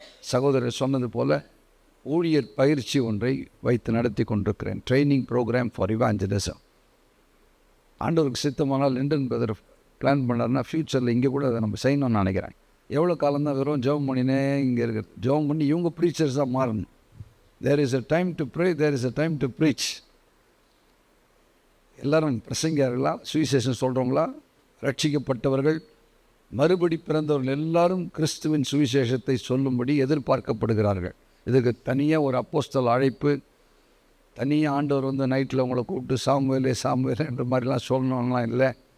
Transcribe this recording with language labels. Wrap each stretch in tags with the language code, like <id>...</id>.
<ta>சகோதரர் சொன்னது போல் ஊழியர் பயிற்சி ஒன்றை வைத்து நடத்தி கொண்டிருக்கிறேன்.</ta> <en>Training program for evangelism.</en> <ta>ஆண்டவருக்கு சித்தமானால் லண்டன் பிரதர் பிளான் பண்ணார்னா ஃப்யூச்சரில் இங்கே கூட அதை நம்ம செய்யணும்னு நினைக்கிறேன். எவ்வளோ காலம்தான் வெறும் ஜெபம் பண்ணினே இங்கே இருக்கிறது. ஜெபம் பண்ணி இவங்க ப்ரீச்சர்ஸாக மாறணும்.</ta> <en>There is a time to pray, there is a time to preach.</en> <ta>எல்லாரும் பிரசங்கியார்களா, சுவிசேஷம் சொல்கிறவங்களா, ரட்சிக்கப்பட்டவர்கள், மறுபடி பிறந்தவர்கள் எல்லாரும் கிறிஸ்துவின் சுவிசேஷத்தை சொல்லும்படி எதிர்பார்க்கப்படுகிறார்கள். இதுக்கு தனியாக ஒரு அப்போஸ்தல அழைப்பு, தனியாக ஆண்டவர் நைட்டில் உங்களை கூப்பிட்டு சாமுவேலே சாமுவேலே என்ற மாதிரிலாம் சொல்லணும்லாம் இல்லை.</ta>